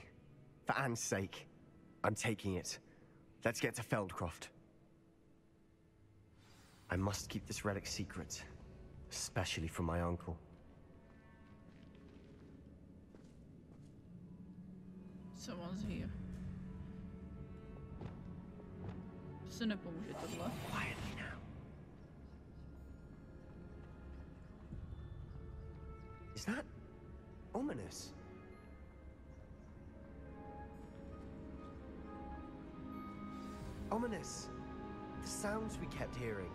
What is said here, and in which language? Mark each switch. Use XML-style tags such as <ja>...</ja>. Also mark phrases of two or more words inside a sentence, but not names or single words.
<en>For Anne's sake, I'm taking it. Let's get to Feldcroft. I must keep this relic secret, especially from my uncle. Someone's here.</en> <cs>Se nepomůže tohle.</cs> <en>Quietly now. Is that ominous? Ominous. The sounds we kept hearing.</en>